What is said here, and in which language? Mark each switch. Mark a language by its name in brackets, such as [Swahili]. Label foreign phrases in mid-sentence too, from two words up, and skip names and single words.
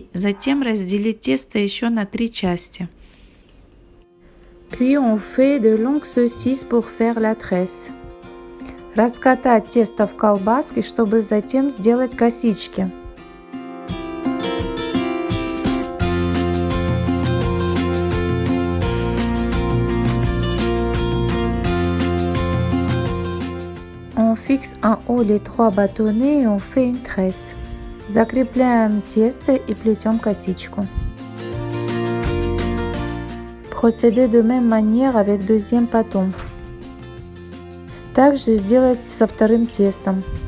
[Russian] Затем разделить тесто еще на 3 части. [French] Puis on fait de longues saucisses pour faire la tresse. [Russian] Раскатать тесто в колбаски, чтобы затем сделать косички. [French] On fixe en haut les 3 bâtonnets et on fait une tresse. [Russian] Закрепляем тесто и плетем косичку. [French] Procédez de même manière avec deuxième pâton. [Russian] Также сделайте со вторым тестом.